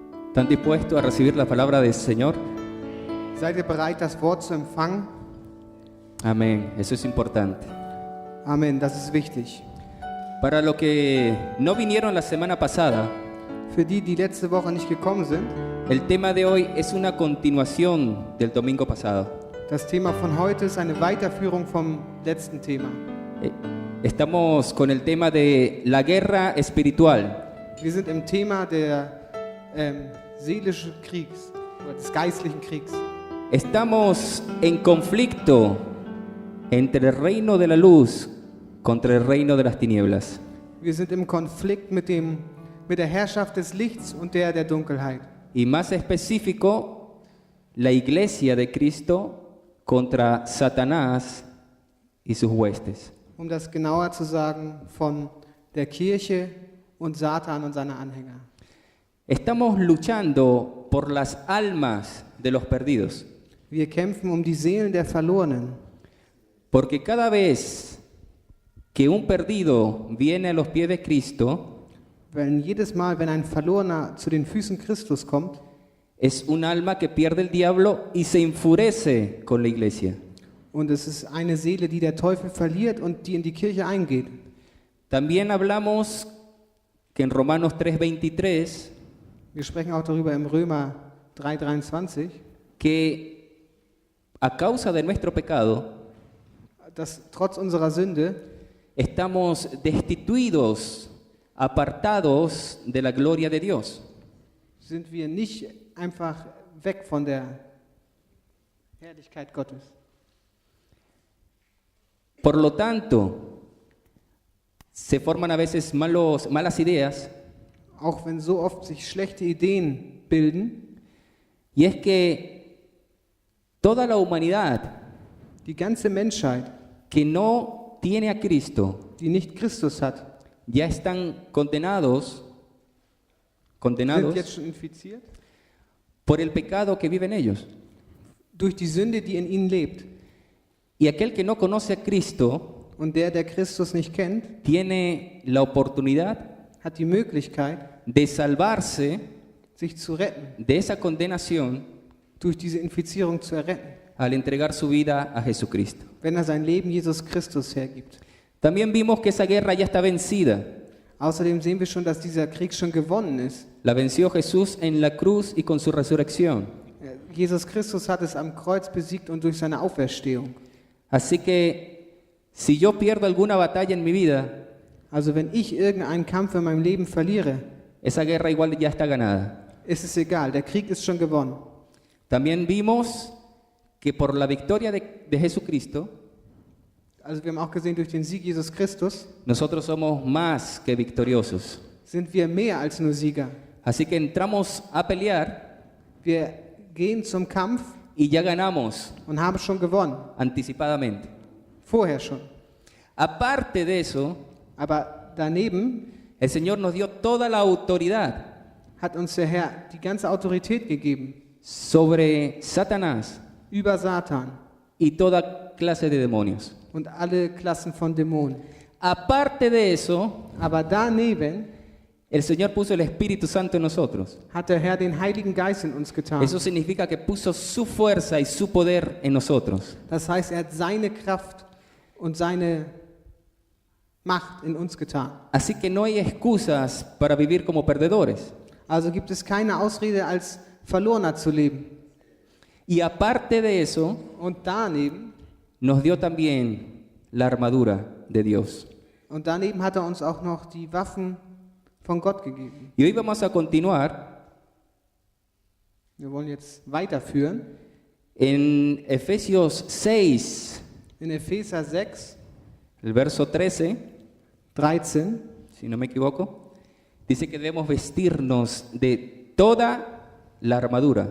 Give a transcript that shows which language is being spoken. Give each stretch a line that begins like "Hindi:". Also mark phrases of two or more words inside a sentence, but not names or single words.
Spanish: ¿Están dispuestos a recibir la palabra del Señor?
German: Seid ihr bereit, das Wort zu empfangen?
Spanish: Amén, eso es importante.
German: Amen, das ist wichtig.
Spanish: Para los que no vinieron la semana pasada,
German: Für die, die letzte Woche nicht gekommen sind,
Spanish: el tema de hoy es una continuación del domingo pasado.
German: das Thema von heute ist eine Weiterführung vom letzten Thema.
Spanish: Estamos con el tema de la guerra espiritual.
German: Wir sind im Thema der seelischen Kriegs oder des geistlichen Kriegs.
Spanish: Estamos en conflicto entre el reino de la luz contra el reino de las tinieblas.
German: Wir sind im Konflikt mit der Herrschaft des Lichts und der Dunkelheit.
Spanish: Y más específico, la iglesia de Cristo contra Satanás y sus huestes.
German: Um das genauer zu sagen, von der Kirche und Satan und seiner Anhänger.
Spanish: Estamos luchando por las almas de los perdidos,
German: Wir kämpfen um die Seelen der Verlorenen.
Spanish: porque cada vez que un perdido viene a los pies de Cristo,
German: Jedes Mal, wenn ein Verlorener zu den Füßen Christus kommt,
Spanish: es un alma que pierde el diablo y se enfurece con la iglesia.
German: und es ist eine Seele, die der Teufel verliert und die in die Kirche eingeht.
Spanish: También hablamos que en Romanos 3:23
German: Wir sprechen auch darüber im Römer 3,23,
Spanish: que a causa de nuestro pecado
German: dass trotz unserer Sünde
Spanish: estamos destituidos, apartados de la gloria de Dios.
German: sind wir nicht einfach weg von der Herrlichkeit Gottes.
Spanish: Por lo tanto, se forman a veces malas ideas,
German: Auch wenn so oft sich schlechte Ideen bilden,
Spanish: y es que toda la humanidad
German: die ganze Menschheit,
Spanish: que no tiene a Cristo
German: die nicht Christus hat,
Spanish: ya están condenados
German: sind jetzt schon infiziert
Spanish: por el pecado que viven ellos.
German: durch die Sünde, die in ihnen lebt.
Spanish: Y aquel que no conoce a Cristo
German: Und der Christus nicht kennt,
Spanish: tiene la oportunidad
German: hat die Möglichkeit,
Spanish: de salvarse
German: sich zu retten,
Spanish: de esa condenación
German: durch diese Infizierung zu erretten,
Spanish: al entregar su vida a Jesucristo.
German: wenn sein Leben Jesus Christus hergibt.
Spanish: También vimos que esa guerra ya está vencida.
German: Außerdem sehen wir schon, dass dieser Krieg schon gewonnen ist.
Spanish: La venció Jesús en la cruz y con su resurrección.
German: Jesus Christus hat es am Kreuz besiegt und durch seine Auferstehung.
Spanish: Así que si yo pierdo alguna batalla en mi vida,
German: Also wenn ich irgendeinen Kampf in meinem Leben verliere,
Spanish: esa guerra igual ya está ganada.
German: ist es egal, der Krieg ist schon gewonnen.
Spanish: También vimos que por la victoria de Jesucristo,
German: Also wir haben auch gesehen, durch den Sieg Jesus Christus
Spanish: nosotros somos más que victoriosos.
German: sind wir mehr als nur Sieger.
Spanish: Así que entramos a pelear
German: Wir gehen zum Kampf
Spanish: y ya ganamos
German: und haben schon gewonnen,
Spanish: anticipadamente.
German: vorher schon.
Spanish: Aparte de eso,
German: Aber daneben
Spanish: el Señor nos dio toda la autoridad
German: hat uns der Herr die ganze Autorität gegeben
Spanish: sobre Satanás
German: über Satan
Spanish: y toda clase de demonios.
German: und alle Klassen von Dämonen.
Spanish: Aparte de eso,
German: Aber daneben
Spanish: el Señor puso el Espíritu Santo en nosotros.
German: hat der Herr den Heiligen Geist in uns getan.
Spanish: Eso significa que puso su fuerza y su poder en nosotros.
German: Das heißt, er hat seine Kraft und seine Macht in uns getan.
Spanish: Así que no hay excusas para vivir como perdedores.
German: Also gibt es keine Ausrede, als Verlorener zu leben.
Spanish: Y aparte de eso,
German: Und daneben
Spanish: nos dio también la armadura de Dios.
German: hat er uns auch noch die Waffen von Gott gegeben.
Spanish: Y hoy vamos a continuar
German: Wir wollen jetzt weiterführen.
Spanish: en Efesios 6,
German: In Epheser 6,
Spanish: el verso 13,
German: 13,
Spanish: si no me equivoco, dice que debemos vestirnos de toda la armadura.